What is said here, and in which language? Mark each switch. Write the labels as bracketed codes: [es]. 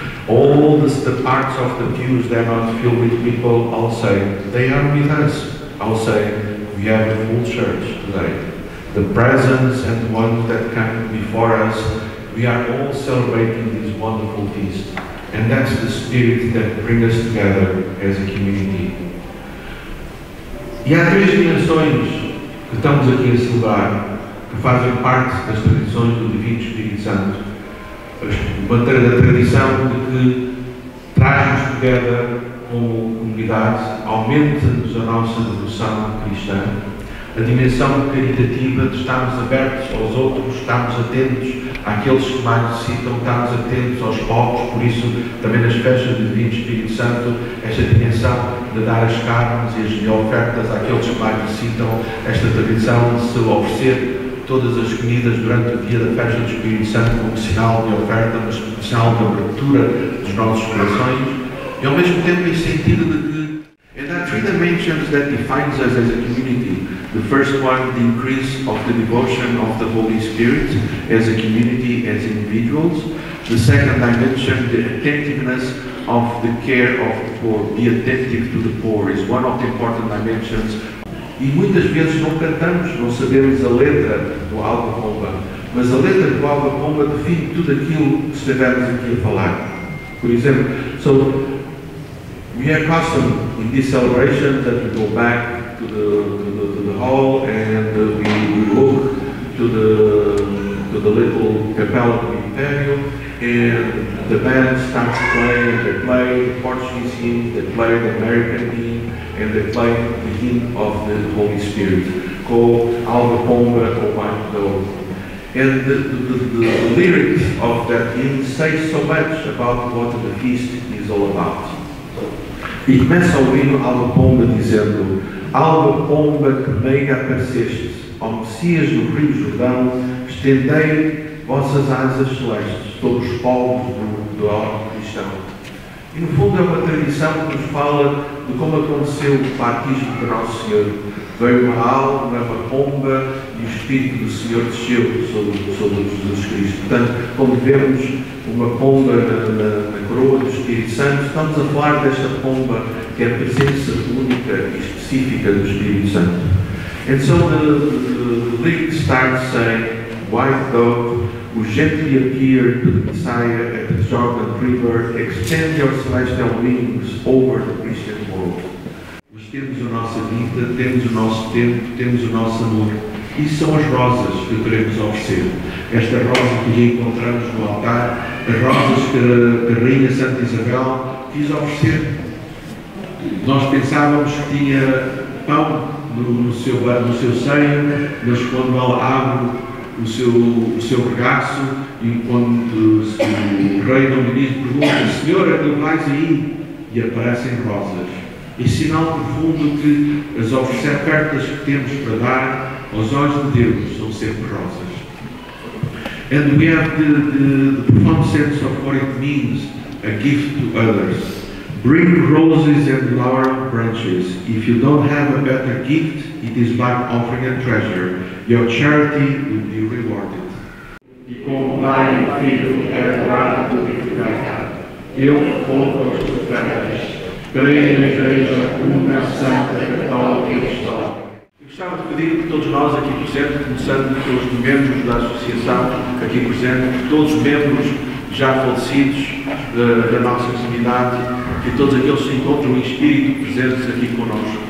[en] All the parts of the pews that are not filled with people, I'll say, they are with us. I'll say, we have a full church today. The presents and the ones that come before us, we are all celebrating this wonderful feast. And that's the spirit that brings us together as a community. [pt] E há 3 dimensões que estamos aqui a celebrar, que fazem parte das tradições do Divino Espírito Santo. A tradição de que traz-nos together como comunidade, aumenta-nos a nossa devoção cristã, a dimensão caritativa de estarmos abertos aos outros, estarmos atentos àqueles que mais necessitam, estarmos atentos aos pobres, por isso também nas festas do Divino Espírito Santo, esta dimensão de dar as carnes e as ofertas àqueles que mais necessitam, esta tradição de se oferecer todas as comidas durante o dia da festa do Espírito Santo como sinal de oferta, mas como sinal de abertura dos nossos corações, e ao mesmo tempo em sentido de que [en] and there are 3 dimensions that defines us as a community. The first one, the increase of the devotion of the Holy Spirit as a community, as individuals. The second dimension, the attentiveness of the care of the poor. Be attentive to the poor is one of the important dimensions. [pt] E muitas vezes não cantamos, não sabemos a letra do Alba Pomba, mas a letra do Alba Pomba define tudo aquilo que estivemos aqui a falar. Por exemplo, [en] so we are accustomed in this celebration that we go back to the hall and we look to the little Capella do Império, and the band starts playing. They play the Portuguese hymn, they play the American hymn, and they play the hymn of the Holy Spirit, called Alba Pomba ou Banho d'Ouro. And the lyrics of that hymn say so much about what the feast is all about. [pt] E começa o hino Alba Pomba dizendo: Alba Pomba que meiga aparecestes, ao Messias no Rio Jordão, estendei vossas asas celestes, todos os povos do orbe cristão. E no fundo é uma tradição que nos fala de como aconteceu o batismo de Nosso Senhor. Veio uma alma, uma pomba, e o Espírito do Senhor desceu sobre Jesus Cristo. Portanto, quando vemos uma pomba na coroa do Espírito Santo, estamos a falar desta pomba que é a presença única e específica do Espírito Santo. [en] And so the lyrics start saying, White dove, who gently appeared to the Messiah at the Jordan River, extend your celestial wings over the Christian world. [pt] Temos a nossa vida, temos o nosso tempo, temos o nosso amor. Isso são as rosas que queremos oferecer. Esta rosa que encontramos no altar, as rosas que a Rainha Santa Isabel quis oferecer. Nós pensávamos que tinha pão no seu seio, mas quando ela abre o seu regaço, e quando o rei não lhe diz, pergunta: Senhora, tu vais aí? E aparecem rosas. E sinal profundo que as ofertas que temos para dar aos olhos de Deus são sempre rosas. [en] And we have the profound sense of what it means, a gift to others. Bring roses and laurel branches. If you don't have a better gift, it is like offering a treasure. Your charity will be rewarded. [pt] E como Pai e Filho é adorado e glorificado, eu louvo as tuas ofertas. Creio na Igreja Una, Santa, Católica e Apostólica. Gostava de pedir que todos nós aqui presentes, começando pelos membros da associação aqui presentes, todos os membros já falecidos da nossa comunidade, que todos aqueles que se encontram em espírito presentes aqui connosco.